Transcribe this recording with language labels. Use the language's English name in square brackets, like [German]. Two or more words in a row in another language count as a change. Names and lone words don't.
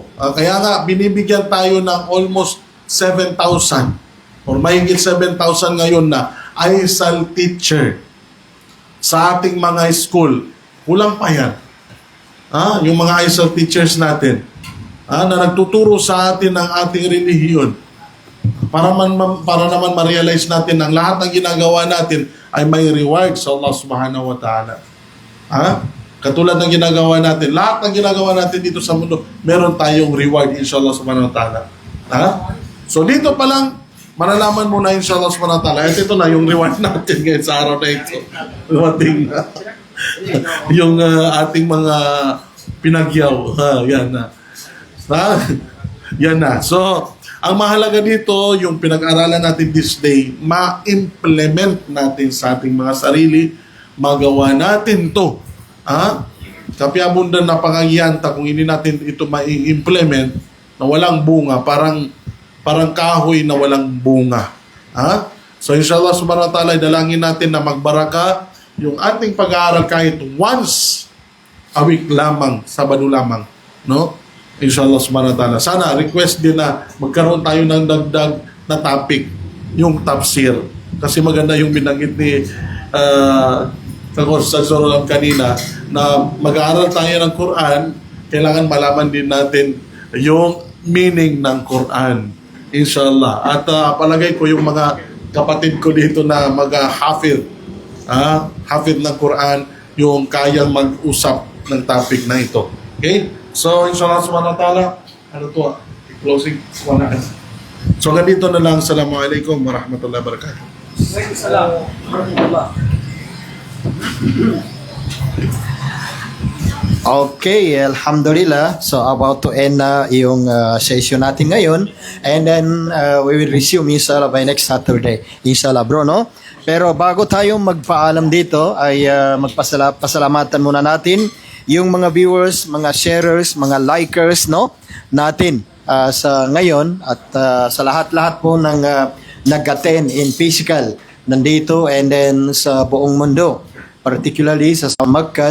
[Filipino] Kaya nga, binibigyan tayo ng almost 7,000 or mahigit 7,000 ngayon na ISAL teacher sa ating mga school. Kulang pa yan. Yung mga ISAL teachers natin na nagtuturo sa atin ng ating relihiyon para naman ma-realize natin ang lahat ng ginagawa natin ay may reward sa [Arabic] الله سبحانه وتعالى. [Filipino] Katulad ng ginagawa natin, lahat ng ginagawa natin dito sa mundo, meron tayong reward [Arabic] إن شاء الله سبحانه وتعالى. [Filipino] So dito pa lang, malalaman mo na [Arabic] إن شاء الله سبحانه وتعالى, [Filipino] ito na yung reward natin ngayon sa araw na ito. Dumating na. Yung ating mga pinagyaw. Yan na. Yan na. So, ang mahalaga dito, yung pinag-aralan natin [English] this day, [Filipino] ma-implement natin sa ating mga sarili, magawa natin to. Kapiabundan na pangagiyanta kung hindi natin ito ma-implement na walang bunga, parang kahoy na walang bunga. [Arabic] So إن شاء الله سبحانه وتعالى, [Filipino] dalangin natin na magbaraka yung ating pag-aaral kahit [English] once a week [Filipino] lamang, Sabado lamang, no? [Arabic] إن شاء الله سبحانه وتعالى. [Filipino] Sana request din na magkaroon tayo ng dagdag na topic, yung tafsir. Kasi maganda yung binanggit ni Sa Sorolam kanina na mag-aaral tayo ng Quran, kailangan malaman din natin yung meaning ng Quran. Inshallah. At palagay ko yung mga kapatid ko dito na mag-hafid, hafid ng Quran, yung kayang mag-usap ng topic na ito. Okay? So, [Arabic] إن شاء الله سبحانه وتعالى, [Filipino] closing ko na. So, ganito na lang. [Arabic] السلام عليكم ورحمة الله وبركاته. [Filipino] Okay, alhamdulillah. So [English] about to end [Filipino] na yung session natin ngayon, [English] and then we will resume inshallah by next Saturday. [Filipino] Inshallah, bro, no? Pero bago tayo magpaalam dito ay pasalamatan muna natin yung mga viewers, mga sharers, mga likers, no, natin sa ngayon at sa lahat-lahat po ng nag-attend [English] in physical [Filipino] nandito [English] and then [Filipino] sa buong mundo, particularly sa Makkah,